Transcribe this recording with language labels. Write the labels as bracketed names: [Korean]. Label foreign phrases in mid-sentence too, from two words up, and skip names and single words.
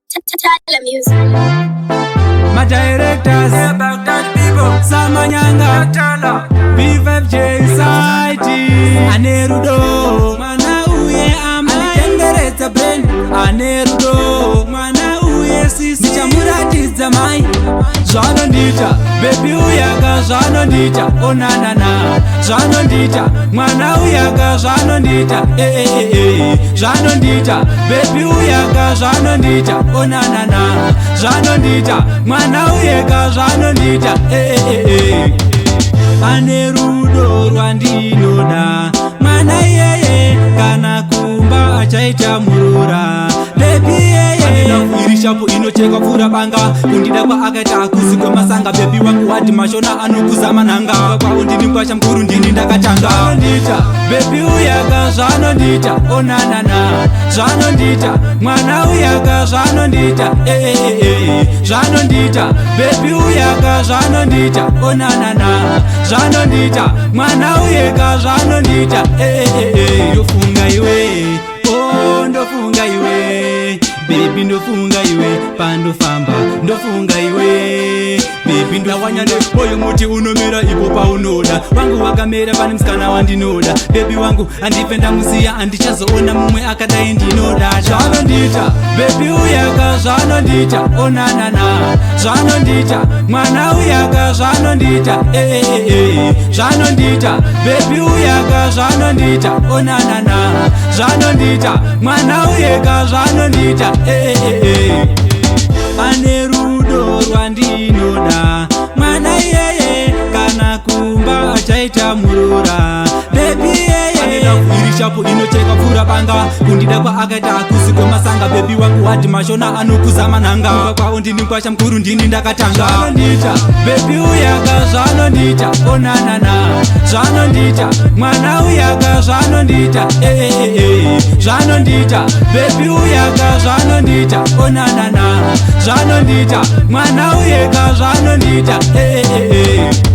[English] T-, T-, Tyler Music. My directors, [Shona] Samanyanga, B five J Site, Anerudo, mwana uye amai, Anitenderedza brand, Anerudo, mwana uye sisi, ndichamuratidza mai, zvanondita, baby uyaka zvanondita, oh na na na, zvanondita, mwana uyaka zvanondita, eh, eh, eh, eh, zvanondita, baby uyaka zvanondita, oh na na na, zvanondita, mwana uyaka zvanondita, eh, eh, eh, eh. Ane rudo rwandinoda, mwana iyeye, kana kumba achaita murora, baby iyeye. Ane lavu iri shapu inochekwa pfura banga, kundida kwaakaita hakusi kwemasanga, baby wangu wati mashona anokuzama nhanga, kwavo ndini ngwasha mukuru ndini ndakatanga. Zvanondita, baby uyaka zvanondita, oh na na na, zvanondita, mwana uyaka zvanondita, eh, eh, eh, eh, zvanondita, baby uyaka zvanondita, oh na na na, zvanondita, mwana uyeka zvanondita, eh, eh, eh, eh. Ndofunga iwe, oh, ndofunga iwe, baby, ndofunga iwe, pandofamba, ndofunga iwe, baby, ndawanya ne moyo muti unomera ipo paunoda, wangu wakamera pane musikana wandinoda, baby wangu, handife ndamusiya, handichazoona mumwe akadai ndinoda. Zvanondita, baby uyaka zvanondita, oh na na na, zvanondita, mwana uyaka zvanondita, eh, eh, eh, eh, zvanondita, baby uyaka zvanondita, oh na na na, zvanondita, mwana uyeka zvanondita, eh, eh, eh, eh. Ane rudo rwandinoda, mwana iyeye, kana kumba achaita murora, baby iyeye. Ane lavu iri shapu inocheka pfura banga, kundida kwaakaita hakusi kwemasanga, baby wangu wati mashona anokuzama nhanga, kumba kwavo ndini ngwasha mukuru ndini ndakatanga. Zvanondita, baby uyaka zvanondita, oh na na na, zvanondita, mwana uyaka zvanondita, eh, eh, eh, eh, zvanondita, baby uyaka zvanondita, oh na na na, zvanondita, mwana uyeka zvanondita, eh, eh, eh, eh.